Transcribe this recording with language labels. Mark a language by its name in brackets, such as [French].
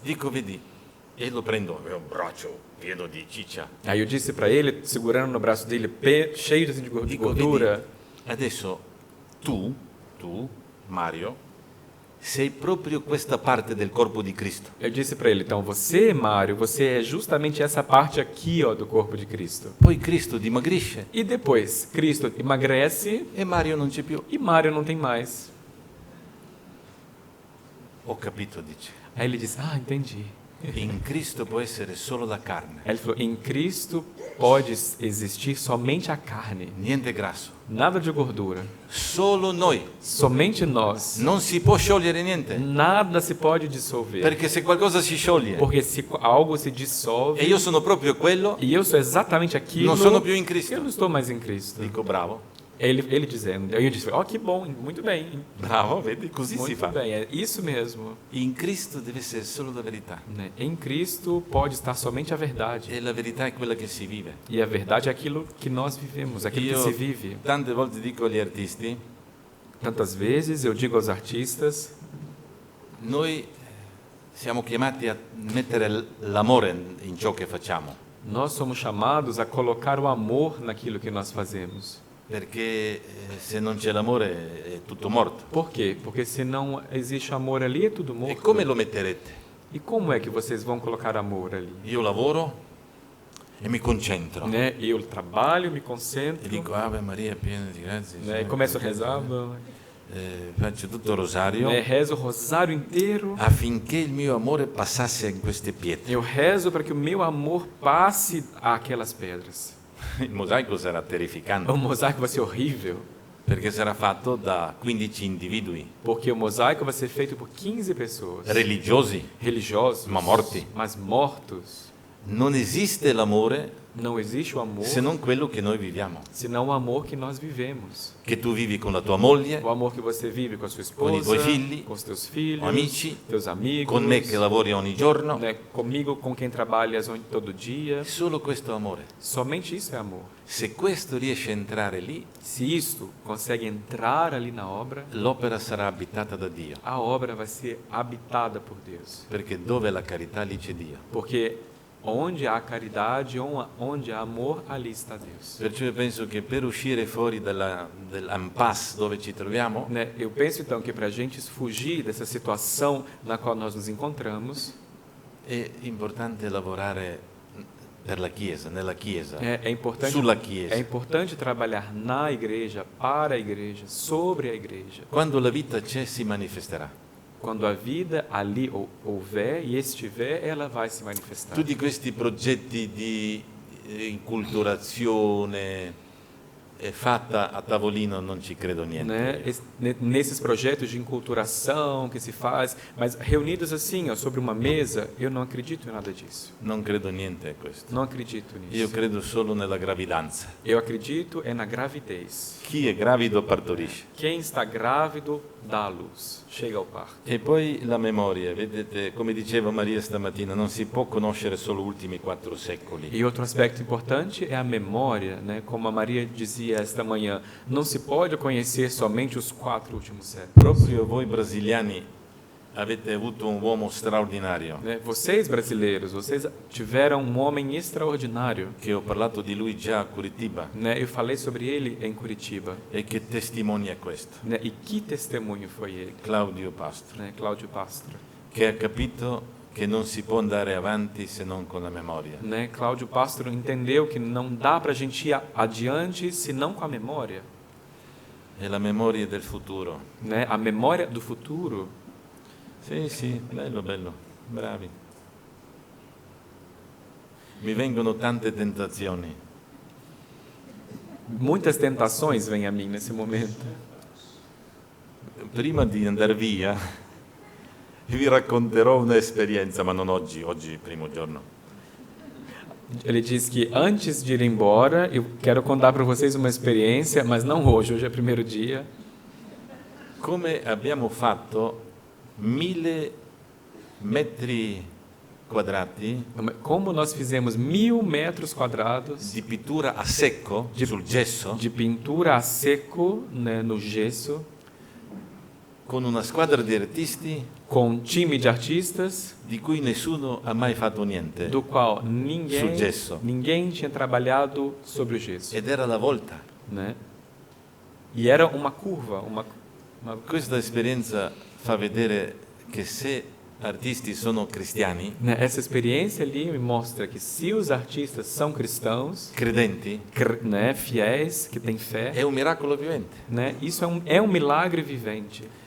[Italian] Dico, vedi, e lo prendo, è un braccio pieno di ciccia. [Portuguese] Aí eu disse para ele, segurando no braço dele, cheio assim, de [Italian] Dico, [Portuguese] gordura, [Italian] vedi, adesso tu, Mario, sei proprio questa parte del corpo di Cristo. [Portuguese] eu disse para ele, então você, Mário, você é justamente essa parte aqui ó, do corpo de Cristo. [Italian] Poi Cristo dimagrisce [Portuguese] E depois, Cristo emagrece [Italian] e Mario non c'è più. [Portuguese] e Mário não tem mais. [Italian] Ho capito, dice. [Portuguese] Aí ele disse, entendi. [Italian] In Cristo può essere solo la carne, [Portuguese] Aí ele falou, em Cristo pode existir somente a carne, [Italian] niente grasso. [Portuguese] nada de gordura. [Italian] Solo noi. [Portuguese] Somente nós. [Italian] Non si può sciogliere niente. [Portuguese] Nada se pode dissolver. [Italian] Perché se qualcosa si scioglie [Portuguese] Porque se algo se dissolve, [Italian] e io sono proprio quello, [Portuguese] e eu sou exatamente aquilo, [Italian] non sono più in [Portuguese] eu [Italian] Cristo. [Portuguese] não estou mais em Cristo. [Italian] Dico, bravo, [Portuguese] Ele dizendo, aí eu disse, que bom, muito bem, [Italian] bravo, vedi, così si [Portuguese] muito [Italian] fa. [Portuguese] bem, é isso mesmo. [Italian] In Cristo deve essere solo la verità. [Portuguese] Né? Em Cristo pode estar somente a verdade. [Italian] E la verità è quella che si vive. [Portuguese] E a verdade é aquilo que nós vivemos, aquilo que se [Italian] Io [Portuguese] vive. [Italian] tante volte dico agli artisti, [Portuguese] Tantas vezes eu digo aos artistas, [Italian] Noi siamo chiamati a mettere l'amore in ciò che facciamo, [Portuguese] Nós somos chamados a colocar o amor naquilo que nós fazemos. [Italian] perché se non c'è l'amore è tutto morto. [Portuguese] Por quê? Porque se não existe amor ali, é tudo [Italian] E [Portuguese] morto. [Italian] come lo metterete? [Portuguese] E como é que vocês vão colocar amor ali? [Italian] Io lavoro e mi concentro [Portuguese] Né? Eu trabalho, me [Italian] e [Portuguese] concentro, [Italian] dico Ave Maria piena di grazia, [Portuguese] né? E começo a rezar, [Italian] faccio tutto il rosario [Portuguese] né? Rezo o rosário inteiro. [Italian] affinché il mio amore passasse in queste pietre. [Portuguese] Eu rezo para que o meu amor passe àquelas pedras. [Italian] Il mosaico sarà terrificante [Portuguese] O mosaico vai ser horrível, [Italian] perché sarà fatto da 15 individui [Portuguese] porque o mosaico vai ser feito por 15 pessoas, [Italian] religiosi, [Portuguese] religiosos, [Italian] ma morti. [Portuguese] mas mortos. [Italian] Non esiste l'amore [Portuguese] Não existe o amor, [Italian] se non quello che noi viviamo. [Portuguese] senão o amor que nós vivemos. [Italian] Che tu vivi con la tua moglie, [Portuguese] O amor que você vive com a sua Com [Italian] i [Portuguese] esposa, [Italian] tuoi figli, [Portuguese] com os teus filhos, [Italian] amici, [Portuguese] teus amigos, [Italian] con me che lavori ogni giorno. [Portuguese] né? Comigo, com quem trabalhas todo dia. [Italian] È solo questo amore. [Portuguese] Somente isso é amor. [Italian] Se questo riesce a entrare lì, [Portuguese] Se isto consegue entrar ali na obra, [Italian] l'opera sarà abitata da Dio. [Portuguese] a obra vai ser habitada por Deus. [Italian] Perché dove la carità lì c'è Dio. [Portuguese] Porque onde há caridade, onde há amor, ali está Deus. [Italian] Perciò io penso che per uscire fuori dell'impasse dove ci troviamo, [Portuguese] Né? Eu penso então que para a gente fugir dessa situação na qual nós nos encontramos, [Italian] è importante lavorare per la Chiesa, nella Chiesa, [Portuguese] é importante, [Italian] sulla Chiesa. [Portuguese] é importante trabalhar na igreja, para a igreja, sobre a igreja. [Italian] Quando la vita c'è si manifesterà. [Portuguese] Quando a vida ali houver e estiver, ela vai se manifestar. [Italian] Tutti questi progetti di inculturazione fatta a tavolino non ci credo niente. [Portuguese] Né? Nesses projetos de enculturação que se faz, mas reunidos assim, ó, sobre uma mesa, eu não acredito em nada disso. [Italian] Non credo niente a questo. [Portuguese] Não acredito nisso. [Italian] Io credo solo nella gravidanza. [Portuguese] Eu acredito é na gravidez. [Italian] Chi è gravido partorisce. [Portuguese] Quem está grávido dá à luz, chega ao parto. [Italian] E poi la memoria, vedete, come diceva Maria stamattina, non si può conoscere solo gli ultimi 4 secoli. [Portuguese] E outro aspecto importante é a memória, né? Como a Maria dizia esta manhã, não se pode conhecer somente os 4 últimos séculos. [Italian] Proprio voi brasiliani avete avuto un uomo straordinario, [Portuguese] Né? Vocês brasileiros, vocês tiveram um homem extraordinário, [Italian] che ho parlato di lui già a Curitiba [Portuguese] né? Eu falei sobre ele em Curitiba, [Italian] e che testimonia questo, [Portuguese] né? E que testemunho foi ele, [Italian] Claudio Pastro, [Portuguese] né? Cláudio Pastra, [Italian] che ha capito che non si può andare avanti se non con la memoria. [Portuguese] né? Cláudio Pastro entendeu que não dá para a gente ir adiante senão com a memória, [Italian] È la memoria del futuro. [Portuguese] né? A memória do futuro. [Italian] Sì, sì, bello, bello, bravi. Mi vengono tante tentazioni. [Portuguese] Muitas tentações vêm a mim nesse momento. [Italian] Prima di andare via, vi racconterò un'esperienza, ma non oggi, oggi è il primo giorno. [Portuguese] Ele diz que antes de ir embora, eu quero contar para vocês uma experiência, mas não hoje, hoje é o primeiro dia. [Italian] Come abbiamo fatto 1000 metri quadrati [Portuguese] Como nós fizemos 1000 metros quadrados [Italian] di pittura a secco sul gesso [Portuguese] de pintura a seco, né, no gesso, [Italian] con una squadra di artisti [Portuguese] com um time de artistas, [Italian] di cui nessuno ha mai fatto niente. [Portuguese] do qual [Italian] Sul gesso. [Portuguese] ninguém tinha trabalhado sobre o gesso, [Italian] Ed era la volta. [Portuguese] né? E era uma curva, [Italian] Questa esperienza fa vedere che se artisti sono cristiani, [Portuguese] né? Essa experiência ali me mostra que se os artistas são cristãos, [Italian] credenti, [Portuguese] né, fiéis, que têm fé, [Italian] è un miracolo vivente. [Portuguese] né? Isso é um milagre vivente.